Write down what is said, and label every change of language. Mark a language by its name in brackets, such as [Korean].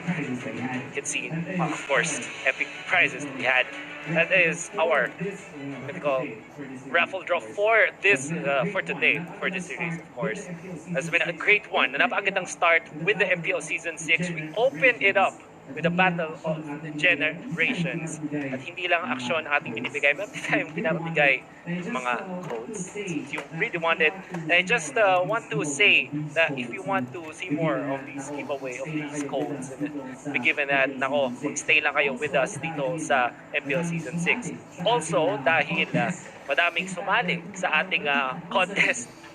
[English] And you can see, of course, epic prizes that we had. That is our mythical raffle draw for this for today, for this series, of course. It's been a great one. Napakagandang start with the MPL Season 6. We opened it up with the battle of the generations. [Filipino] At hindi lang aksyon ang ating binibigay, but tayong pinapabigay mga codes [English] if you really want it. And I just want to say that if you want to see more of these giveaway of these codes and be given that, [Filipino] nako, stay lang kayo [English] with us dito sa MPL Season 6. [Filipino] Also, dahil madaming sumali sa ating contest.